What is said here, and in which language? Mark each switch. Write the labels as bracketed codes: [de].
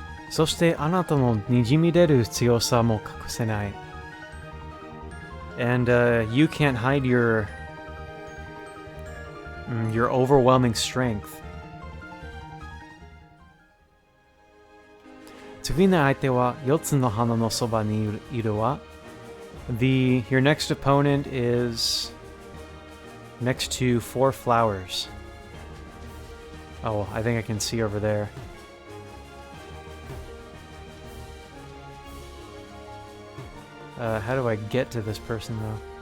[ja] そしてあなたのにじみ出る強さも隠せない。 [en] And you can't hide your overwhelming strength. [ja] 次の相手は4つの花のそばにいるわ。 [en] Your next opponent is next to 4 flowers. Oh, I think I can see over there. How do I get to this person, though?